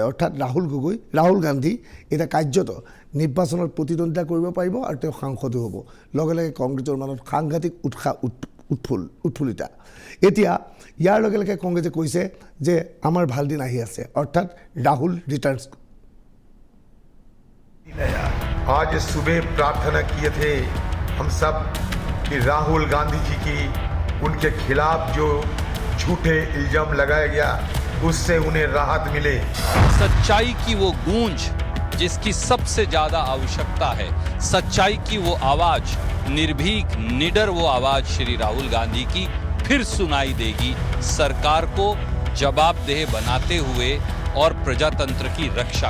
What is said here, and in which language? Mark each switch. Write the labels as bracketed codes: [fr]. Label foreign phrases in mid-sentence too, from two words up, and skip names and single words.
[as] অৰ্থাৎ ৰাহুল গান্ধী এতিয়া কাৰ্যত নিৰ্বাচনত প্ৰতিদ্বন্দ্বিতা কৰিব পাৰিব আৰু তেওঁ সাংসদো হ'ব। লগে লগে কংগ্ৰেছৰ মাজত সাংঘাতিক উৎসাহ উৎফুল্লিতা। এতিয়া ইয়াৰ লগে লগে কংগ্ৰেছে কৈছে যে আমাৰ ভাল দিন আহি আছে, অৰ্থাৎ ৰাহুল ৰিটাৰ্ণছ। [hi] आज सुबह प्रार्थना किए थे हम सब कि राहुल गांधी जी की उनके खिलाफ जो झूठे इल्जाम लगाया गया उससे उन्हें राहत मिले। सच्चाई की वो गूंज जिसकी सबसे ज्यादा आवश्यकता है, सच्चाई की वो आवाज, निर्भीक निडर वो आवाज श्री राहुल गांधी की फिर सुनाई देगी, सरकार को जवाबदेह बनाते हुए और प्रजातंत्र की रक्षा।